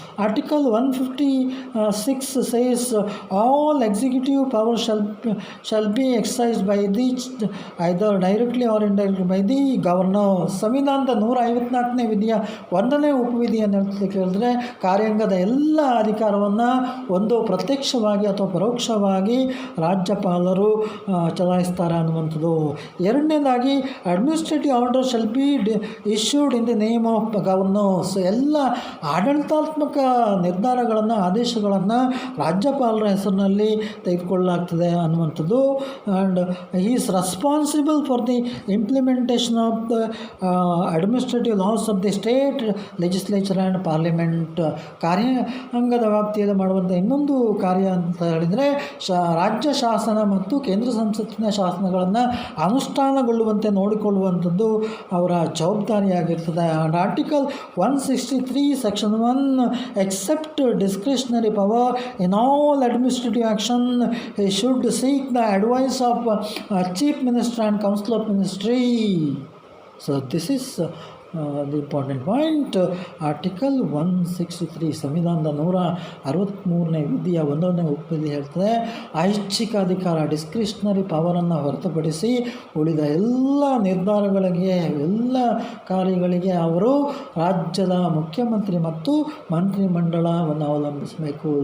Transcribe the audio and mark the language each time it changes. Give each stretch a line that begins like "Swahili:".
English: Article 156 says all executive powers shall be exercised by either directly or indirectly by the governor.
Kannada: ಸಂವಿಧಾನದ 154ನೇ ವಿಧಿಯ 1ನೇ ಉಪವಿಧಿಯನ್ನು ಕೇಳಿದ್ರೆ, ಕಾರ್ಯಾಂಗದ ಎಲ್ಲ ಅಧಿಕಾರವನ್ನು ಒಂದು ಪ್ರತ್ಯಕ್ಷವಾಗಿ ಅಥವಾ ಪರೋಕ್ಷವಾಗಿ ರಾಜ್ಯಪಾಲರು ಚಲಾಯಿಸ್ತಾರೆ ಅನ್ನುವಂಥದ್ದು. ಎರಡನೇದಾಗಿ,
English: Administrative order shall be issued in the name of governors.
Kannada: ಎಲ್ಲ ಆಡಳಿತಾತ್ಮಕ ನಿರ್ಧಾರಗಳನ್ನು, ಆದೇಶಗಳನ್ನು ರಾಜ್ಯಪಾಲರ ಹೆಸರಿನಲ್ಲಿ ತೆಗೆದುಕೊಳ್ಳಲಾಗ್ತದೆ ಅನ್ನುವಂಥದ್ದು.
English: and he is responsible for the implementation of the administrative laws of the state legislature legislature and parliament
Kannada: ಕಾರ್ಯಾಂಗದ ವ್ಯಾಪ್ತಿಯಲ್ಲಿ ಮಾಡುವಂಥ ಇನ್ನೊಂದು ಕಾರ್ಯ ಅಂತ ಹೇಳಿದರೆ ರಾಜ್ಯ ಶಾಸನ ಮತ್ತು ಕೇಂದ್ರ ಸಂಸತ್ತಿನ ಶಾಸನಗಳನ್ನು ಅನುಷ್ಠಾನಗೊಳ್ಳುವಂತೆ ನೋಡಿಕೊಳ್ಳುವಂಥದ್ದು ಅವರ ಜವಾಬ್ದಾರಿಯಾಗಿರ್ತದೆ.
English: And article 163 section 1 except discretionary power in all administrative action he should seek the advice of chief minister and council of ministry. So this is the important point.
Kannada: Article 163 ಸಂವಿಧಾನದ 163ನೇ ವಿಧಿಯ 1ನೇ ಉಪವಿಧಿ ಹೇಳ್ತದೆ, ಐಚ್ಛಿಕ ಅಧಿಕಾರ ಡಿಸ್ಕ್ರಿಷನರಿ ಪವರನ್ನು ಹೊರತುಪಡಿಸಿ ಉಳಿದ ಎಲ್ಲ ನಿರ್ಧಾರಗಳಿಗೆ ಎಲ್ಲ ಕಾರ್ಯಗಳಿಗೆ ಅವರು ರಾಜ್ಯದ ಮುಖ್ಯಮಂತ್ರಿ ಮತ್ತು ಮಂತ್ರಿಮಂಡಲವನ್ನು ಅವಲಂಬಿಸಬೇಕು.